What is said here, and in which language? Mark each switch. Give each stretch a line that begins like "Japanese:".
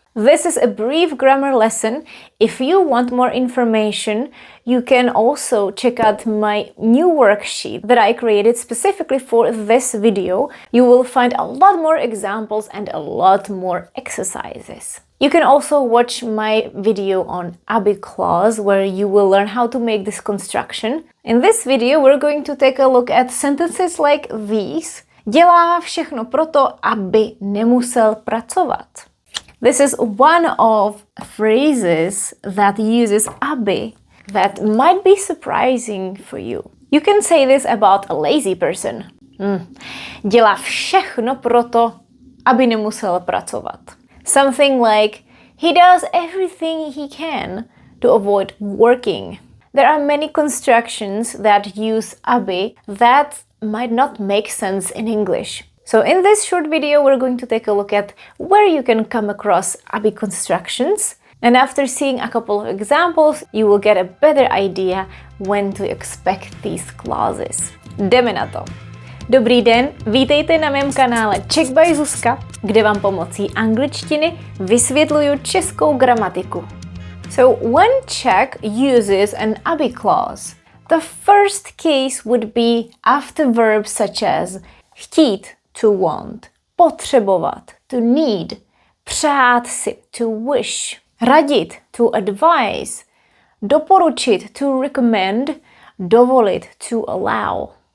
English: This is a brief grammar lesson. If you want more information, you can also check out my new worksheet that I created specifically for this video. You will find a lot more examples and a lot more exercises. You can also watch my video on aby-clause, where you will learn how to make this construction. In this video, we're going to take a look at sentences like these.
Czech: Dělá všechno proto, aby nemusel pracovat.
English: This is one of phrases that uses aby that might be surprising for you. You can say this about a lazy person.
Czech: Dělá všechno proto, aby nemusel pracovat.
English: Something like, he does everything he can to avoid working. There are many constructions that use aby that might not make sense in English. So in this short video, we're going to take a look at where you can come across aby constructions. And after seeing a couple of examples, you will get a better idea when to expect these clauses.
Czech: Jdeme na to. Dobrý den, vítejte na mém kanále Czech by Zuzka, kde vám pomocí angličtiny vysvětluju českou gramatiku.
English: So when Czech uses an aby clause, the first case would be after verbs such as chtít, to want, potřebovat, to need, přát si, to wish, radit, to advise, doporučit, to recommend, dovolit, to allow.